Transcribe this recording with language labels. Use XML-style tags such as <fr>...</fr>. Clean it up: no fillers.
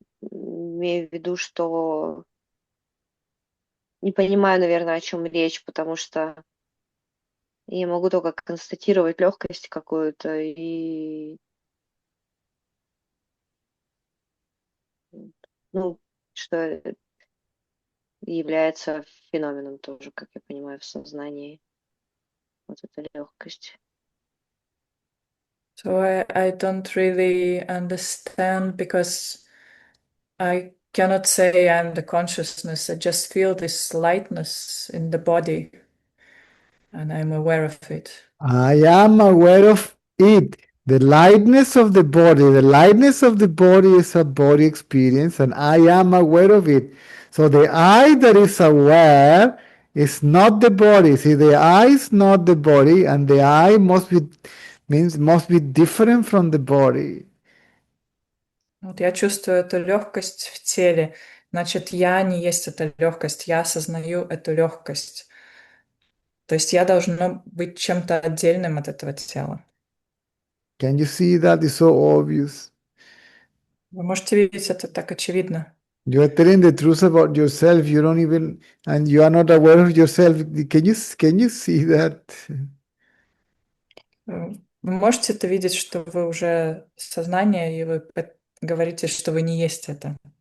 <ru>Имею в виду, что не понимаю, наверное, о чем речь, потому что я могу только констатировать легкость какую-то и, ну, что является феноменом тоже, как я понимаю, в сознании. Вот эта легкость.</ru> <en>So I don't really understand because I cannot say I'm the consciousness. I just feel this lightness in the body and I'm aware of it. I am aware of it. The lightness of the body. The lightness of the body is a body experience, and I am aware of it. So the I that is aware is not the body. See, the I is not the body, and the I must be different from the body.</en> <ru>Вот я чувствую эту легкость в теле. Значит, я не есть эта легкость, я осознаю эту легкость. То есть я должна быть чем-то отдельным от этого тела.</ru> <en>Can you see that? It's so obvious.</en> <ru>Вы можете видеть, это так очевидно.</ru> <en>You are telling the truth about yourself. You don't even, and you are not aware of yourself. Can you see that?</en> <ru>Вы можете это видеть, что вы уже сознание, и вы говорите, что вы не есть это.</ru>